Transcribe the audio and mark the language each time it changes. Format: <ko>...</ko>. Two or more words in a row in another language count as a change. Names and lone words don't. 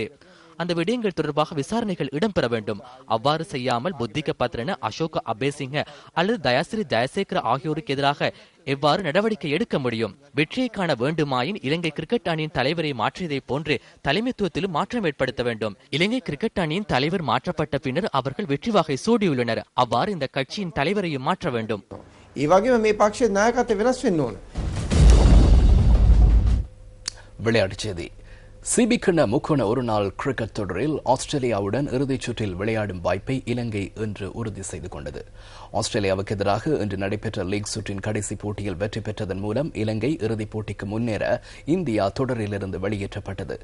<ta>அந்த விடயங்கள் தொடர்பாக விசாரணைகள் இடம்பெற வேண்டும். அவ்வாறு செய்யாமல் புத்திக பத்ரன, அசோக அபேசிங்க அல்லது தயாசிரி ஜெயசேகர ஆகியோருக்கு எதிராக எவ்வாறு நடவடிக்கை எடுக்க முடியும்? வெற்றியை காண வேண்டுமாயின் இலங்கை கிரிக்கெட் அணியின் தலைவரை மாற்றியதை போன்று தலைமைத்துவத்திலும் மாற்றம் ஏற்படுத்த வேண்டும். இலங்கை கிரிக்கெட் அணியின் தலைவர் மாற்றப்பட்ட பின்னர் அவர்கள் வெற்றி வாகை சூடியுள்ளனர். அவ்வாறு இந்த கட்சியின் தலைவரையும் மாற்ற வேண்டும்.</ta> <si>ඒ වගේම මේ පක්ෂයේ නායකත්වය වෙනස් වෙන්න ඕන.</si> <ta>விளையாட்டுச் செய்தி. சிபிக்கிண்ண முக்கோண ஒருநாள் கிரிக்கெட் தொடரில் ஆஸ்திரேலியாவுடன் இறுதிச் சுற்றில் விளையாடும் வாய்ப்பை இலங்கை இன்று உறுதி செய்து கொண்டது. ஆஸ்திரேலியாவுக்கு எதிராக இன்று நடைபெற்ற லீக் சுற்றின் கடைசி போட்டியில் வெற்றி பெற்றதன் மூலம் இலங்கை இறுதிப் போட்டிக்கு முன்னேற இந்தியா தொடரிலிருந்து வெளியேற்றப்பட்டது.</ta>